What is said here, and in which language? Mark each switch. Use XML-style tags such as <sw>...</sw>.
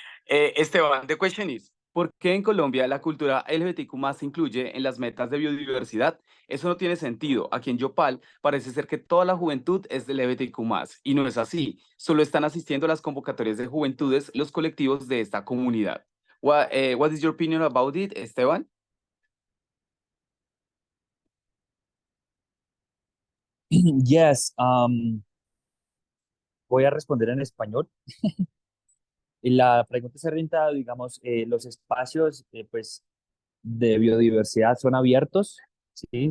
<es>Esteban,</es> <en>the question is,</en> <es>¿por qué en Colombia la cultura LGBTQ+ se incluye en las metas de biodiversidad? Eso no tiene sentido. Aquí en Yopal parece ser que toda la juventud es de LGBTQ+, y no es así. Solo están asistiendo a las convocatorias de juventudes los colectivos de esta comunidad.</es> <en>What is your opinion about it, Esteban? Yes,</en> <es>voy a responder en español. Y la pregunta se orienta, digamos, los espacios pues, de biodiversidad son abiertos, ¿sí?</es>